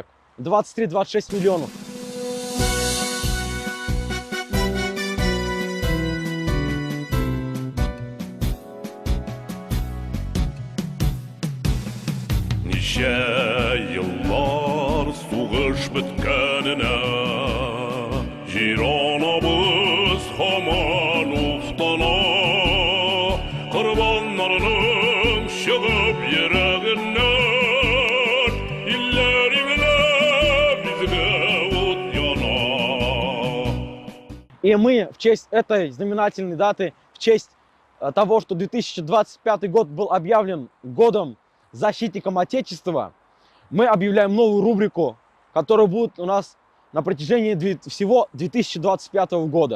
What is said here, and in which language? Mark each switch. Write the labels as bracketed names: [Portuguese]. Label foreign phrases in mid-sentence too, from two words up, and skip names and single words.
[Russian] 23-26 миллионов. [Tatar] Неше yıllar сугыш беткәненә, җир анабыз һаман уфтана, корбаннарның чыгып йөрәгеннән, илләреңдә безгә ут яна. [Russian] И мы в честь этой знаменательной даты, в честь того, что 2025 год был объявлен годом защитником Отечества, мы объявляем новую рубрику, которая будет у нас на протяжении всего 2025 года.